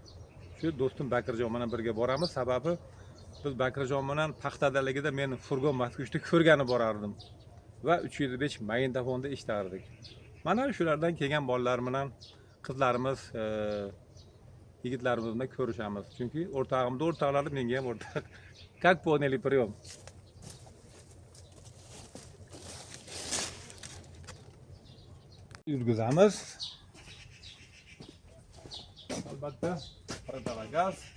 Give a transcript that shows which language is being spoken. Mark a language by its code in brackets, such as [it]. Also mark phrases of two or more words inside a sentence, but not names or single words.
[uz] Shu do'stim Bakirjon bilan birga boramiz. Sababi biz Bakirjon bilan paxtadaligida men furgon Moskvishda ko'rgani borardim va 305 magnitofonda eshitardik. Mana shulardan kelgan bolalar bilan qizlarimiz, yigitlarimiz bilan ko'rishamiz. Chunki o'rtoqlarim menga ham o'rtoq. [ru] Как поняли прием? [uz] Yurgizamiz. Albatta, gaz.